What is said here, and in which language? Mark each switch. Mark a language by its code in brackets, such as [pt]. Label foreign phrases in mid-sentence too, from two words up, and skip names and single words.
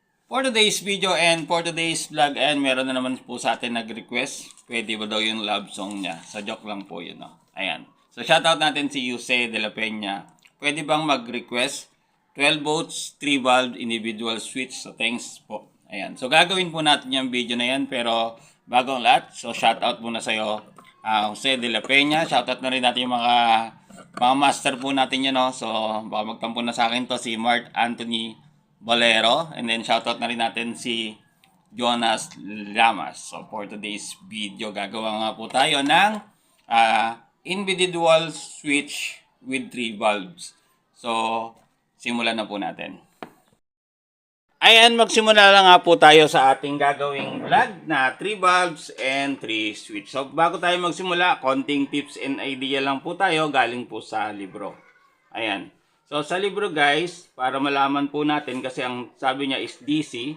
[en] For today's video and for today's vlog, and [tl] meron na naman po sa atin nag-request. Pwede ba daw yung love song niya? Sa joke lang po yun, no? Ayan. So, shoutout natin si Jose de la Peña. Pwede bang mag-request? [en] 12 volts, 3 valve, individual switch. So, thanks [tl] po. Ayan. So, gagawin po natin yung video na yan. Pero, bago ang lahat, so shoutout muna sa'yo, Jose de la Peña. Shoutout na rin natin yung mga master po natin yan, no? So, baka magtampo na sa akin to, si Mark Anthony Bolero, [en] and then [tl] shoutout na rin natin si Jonas Lamas. [en] So for today's video, [tl] gagawa nga po tayo ng [en] individual switch with 3 valves. [tl] So simulan na po natin. Ayan, magsimula lang nga po tayo sa ating gagawing vlog na [en] 3 valves and 3 switch. [tl] So bago tayo magsimula, konting [en] tips and idea [tl] lang po tayo galing po sa libro. Ayan. So, sa libro guys, para malaman po natin, kasi ang sabi niya is DC.